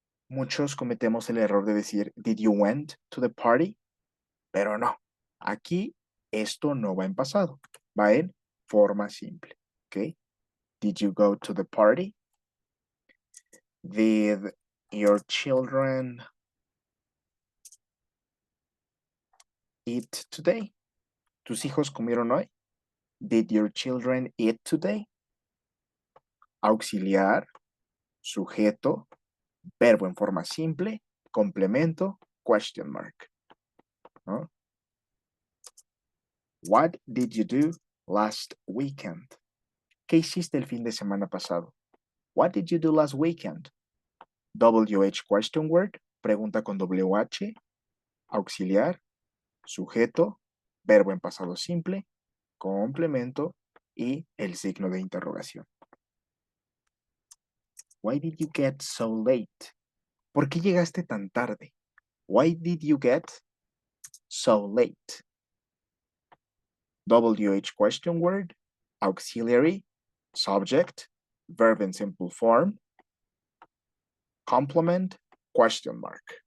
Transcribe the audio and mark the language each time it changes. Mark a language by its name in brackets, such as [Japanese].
[Spanish] Muchos cometemos el error de decir, [English] did you went to the party? [Spanish] Pero no, aquí esto no va en pasado, va en forma simple, ¿ok? [English] Did you go to the party? Did your children eat today? [Spanish] ¿Tus hijos comieron hoy? [English] Did your children eat today? [Spanish] Auxiliar, sujeto, verbo en forma simple, complemento, [English] question mark, [Spanish] ¿no? [English] What did you do last weekend? [Spanish] ¿Qué hiciste el fin de semana pasado? [English] What did you do last weekend? [Spanish] WH question word, pregunta con WH, auxiliar, sujeto, verbo en pasado simple, complemento y el signo de interrogación. [English] Why did you get so late? [Spanish] ¿Por qué llegaste tan tarde? [English] Why did you get so late? WH question word, auxiliary, subject, verb in simple form, complement, question mark.